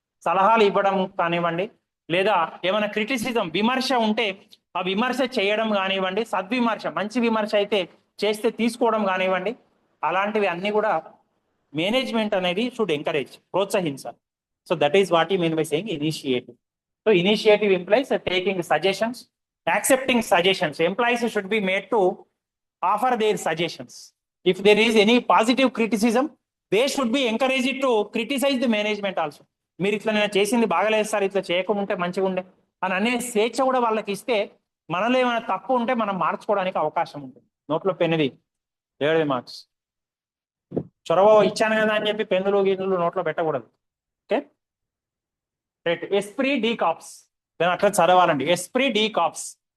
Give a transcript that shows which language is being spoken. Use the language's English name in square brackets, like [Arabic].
[Telugu] సలహాలు ఇవ్వడం కానివ్వండి, లేదా ఏమైనా క్రిటిసిజం, విమర్శ ఉంటే ఆ విమర్శ చేయడం కానివ్వండి, సద్విమర్శ, మంచి విమర్శ అయితే చేస్తే తీసుకోవడం కానివ్వండి, అలాంటివి అన్ని కూడా మేనేజ్మెంట్ అనేది [English] should encourage, [Telugu] ప్రోత్సహించాలి. [English] So that is what you mean by saying initiative. So initiative implies taking suggestions, accepting suggestions. Employees should be made to offer their suggestions. If there is any positive criticism, they should be encouraged to criticize the management also. [Telugu] మీరు ఇట్లా నేను చేసింది బాగలేదు sir, ఇట్లా చేయకుండా మంచిగా ఉండే అని అనే స్వేచ్ఛ కూడా వాళ్ళకి ఇస్తే, మనలో ఏమైనా తప్పు ఉంటే మనం మార్చుకోవడానికి అవకాశం ఉంటుంది. నోట్లో పెన్నుది 7 మార్క్స్. చొరవ ఇచ్చాను కదా అని చెప్పి పెన్నులు గిన్నులు నోట్లో పెట్టకూడదు. Okay, right. ఎస్ప్రీ డి కాప్స్, దాని అట్లా చదవాలండి. ఎస్ప్రీ డి కాప్స్.